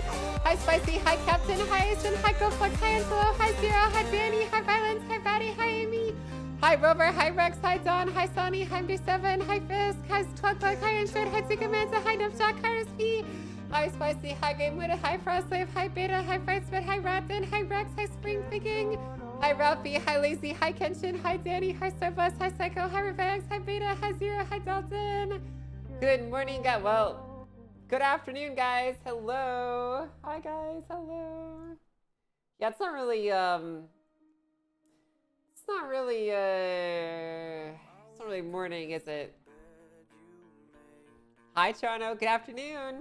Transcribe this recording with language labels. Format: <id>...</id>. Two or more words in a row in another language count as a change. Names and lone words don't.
<en>Hi, Spicy. Hi, Captain. Hi, Asen. Hi, GoFlux. Hi, Angelo. Hi, Zero. Hi, Danny. Hi, Violence. Hi, Batty. Hi, Amy. Hi, Rover. Hi, Rex. Hi, Dawn. Hi, Sonny. Hi, MD7. Hi, Fisk. Hi, Cluck. Hi, Insured. Hi, Tika Manta. Hi, Nupshock. Hi, RSP. Hi, Spicy. Hi, Gamewood. Hi, Frostwave. Hi, Beta. Hi, Frightspit. Hi, Ratten. Hi, Rex. Hi, Spring Thinking. Hi, Ralphie. Hi, Lazy. Hi, Kenshin. Hi, Danny. Hi, Starbus. Hi, Psycho. Hi, Revex. Hi, Beta. Hi, Zero. Hi, Dalton. Good morning, guys. Well, good afternoon, guys. Hello. Hi, guys. Hello. Yeah, it's not really, it's not really morning, is it? Hi, Toronto. Good afternoon.</en>